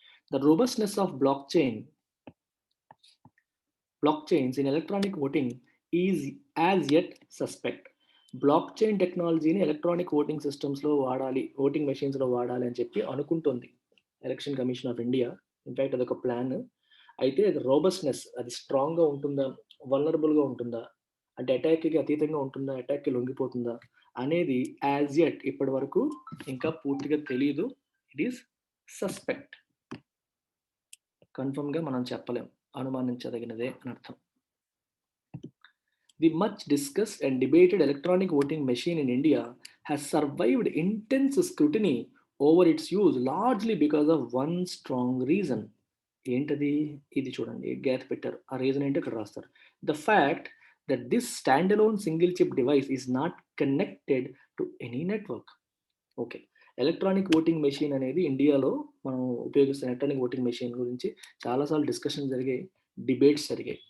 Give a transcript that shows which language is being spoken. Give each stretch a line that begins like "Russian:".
English: The robustness of blockchains in electronic voting is as yet suspect.
Telugu: Block chain టెక్నాలజీని electronic voting సిస్టమ్స్‌లో వాడాలి, voting మెషిన్స్‌లో వాడాలి అని చెప్పి అనుకుంటోంది election commission of India. In fact అదొక ప్లాన్. అయితే అది రోబస్ట్‌నెస్ అది స్ట్రాంగ్‌గా ఉంటుందా? వల్నరబుల్‌గా ఉంటుందా? అంటే అటాక్‌కి అతీతంగా ఉంటుందా? అటాక్‌కి లొంగిపోతుందా? అనేది
English: as yet
Telugu: ఇప్పటి వరకు ఇంకా పూర్తిగా తెలీదు.
English: It is suspect.
Telugu: కన్ఫర్మ్‌గా మనం చెప్పలేం. అనుమానించదగినదే అని అర్థం.
English: The much discussed and debated electronic voting machine in India has survived intense scrutiny over its use largely because of one strong reason.
Telugu: ఏంటది? ఇది చూడండి గ్యాప్ పెట్టారు. ఆ రీజన్ ఏంటో ఇక్కడ రాస్తారు.
English: The fact that this stand alone single chip device is not connected to any network. Okay.
Telugu: Electronic voting machine అనేది ఇండియాలో మనం ఉపయోగిస్తున్న ఎలక్ట్రానిక్ ఓటింగ్ మెషిన్ గురించి చాలా సార్లు డిస్కషన్ జరిగాయి. డిబేట్స్ జరిగాయి.